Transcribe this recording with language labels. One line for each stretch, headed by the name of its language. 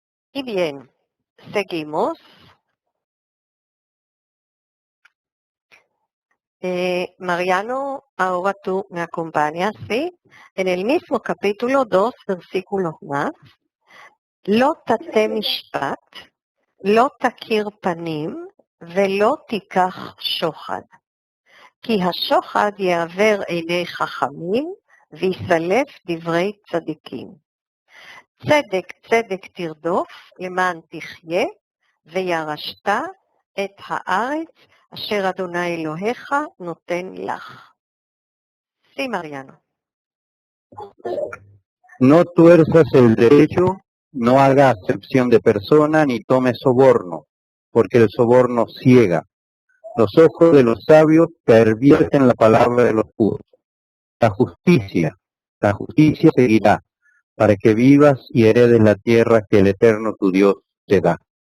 Spanish: Y bien, seguimos. Mariano, ahora tú me acompañas, ¿sí? En el mismo capítulo, 2 versículos más.
Hebrew: לא תטה משפט, לא תכיר פנים, ולא תיקח שוחד. כי השוחד יעבר עיני חכמים, ויסלף דברי צדיקים. צדק צדק תרדוף, למען תחיה, וירשת את הארץ, אשר אדוני אלוהיך נותן לך.
Spanish: Sí, Mariano. No tuerzas el derecho, no haga acepción de persona, ni tome soborno, porque el soborno ciega. Los ojos de los sabios pervierten la palabra de los puros. La justicia seguirá, para que vivas y heredes la tierra que el Eterno tu Dios te da.